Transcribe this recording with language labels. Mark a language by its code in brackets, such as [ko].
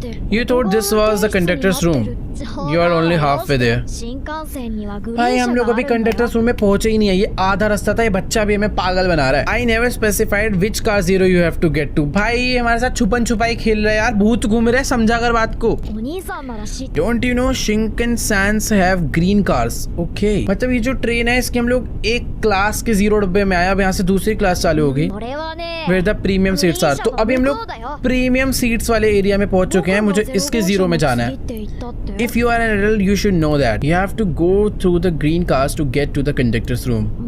[en] You thought this was the conductor's room. You are only halfway there. [hi] भाई हम लोग अभी कंडक्टर्स रूम में पहुंचे ही नहीं है, ये आधा रास्ता था। ये बच्चा भी हमें पागल बना रहा है। [en] I never specified which car 0 you have to get to. [hi] भाई हमारे साथ छुपन छुपाई खेल रहा है यार, भूत घूम रहे हैं, समझा कर बात को। [en] Don't you know Shinkansen have green cars? Okay. [hi] मतलब ये जो ट्रेन है इसके हम लोग एक क्लास के 0 डब्बे में आया, अब यहाँ से दूसरी क्लास चालू होगी। [en] Where the premium seats are. [hi] तो अभी हम लोग प्रीमियम सीट्स वाले एरिया में पहुंच चुके हैं। मुझे इसके 0 में जाना है। [en] If you are an adult, you should know that. You have to go through the green cars to get to the conductor's room.